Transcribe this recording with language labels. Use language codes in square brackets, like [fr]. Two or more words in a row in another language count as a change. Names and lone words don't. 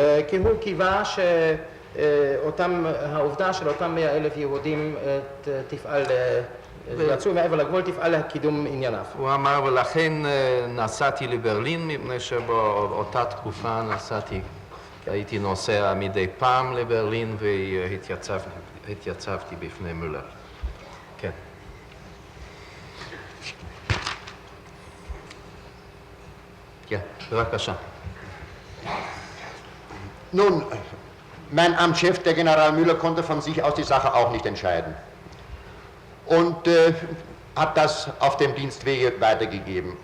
[he] כי הוא קיווה שהעובדה של אותם 100,000 יהודים תפעל, יצאו מעבר לגבול, תפעל לקידום ענייניו. הוא אמר, ולכן נסעתי לברלין, מפני שבאותה תקופה הייתי נוסע מדי פעם לברלין והתייצבתי בפני מולר. כן. [de] Ja, bevölkerung. Nun, mein Amtschef, der General Müller, konnte von sich aus die Sache auch nicht entscheiden und hat das auf dem Dienstwege weitergegeben.